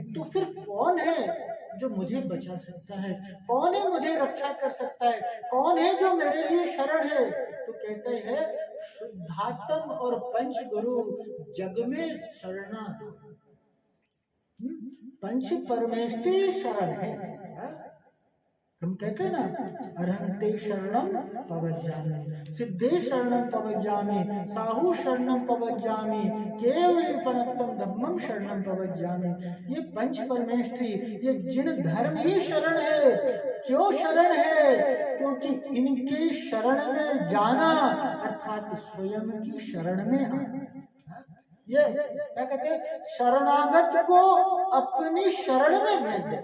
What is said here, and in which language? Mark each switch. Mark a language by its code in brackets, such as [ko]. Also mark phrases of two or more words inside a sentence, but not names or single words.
[hi] तो फिर कौन है जो मुझे बचा सकता है, कौन है मुझे रक्षा कर सकता है, कौन है जो मेरे लिए शरण है? तो कहते हैं शुद्धात्म और पंच गुरु जग में शरणा दो। पंच परमेष्टि शरण है। हम कहते हैं ना, [pra] अरहंते शरणम पवज्जामि, सिद्धे शरणम पवज्जामि, साहू शरणम पवज्जामि, केवलीपनत्तम धम्मम शरणम पवज्जामि। [hi] ये पंच परमेष्ठी, ये जिन धर्म ही शरण है। क्यों शरण है? क्योंकि इनकी शरण में जाना अर्थात स्वयं की शरण में आना। ये क्या कहते हैं, शरणागत को अपनी शरण में भेज दे।